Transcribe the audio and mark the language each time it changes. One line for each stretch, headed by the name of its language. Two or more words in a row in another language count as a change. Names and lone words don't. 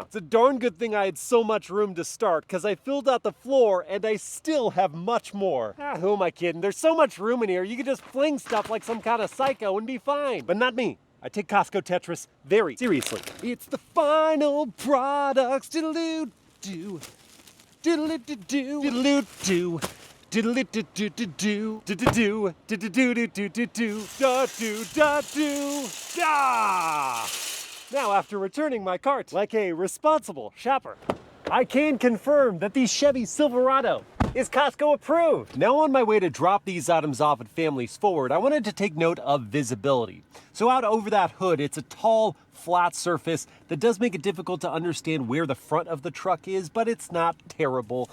English: It's a darn good thing I had so much room to start, because I filled out the floor and I still have much more. Who am I kidding? There's so much room in here, you could just fling stuff like some kind of psycho and be fine. But not me. I take Costco Tetris very seriously. It's the final products. Diddle-doo-doo. Diddle-doo-doo. Diddle-doo-doo. Diddle-do-do-do-do, diddle-do-do-do-do-do, da-do-da-do, da! Now, after returning my cart, like a responsible shopper, I can confirm that the Chevy Silverado is Costco approved. Now on my way to drop these items off at Families Forward, I wanted to take note of visibility. So out over that hood, it's a tall, flat surface that does make it difficult to understand where the front of the truck is, but it's not terrible.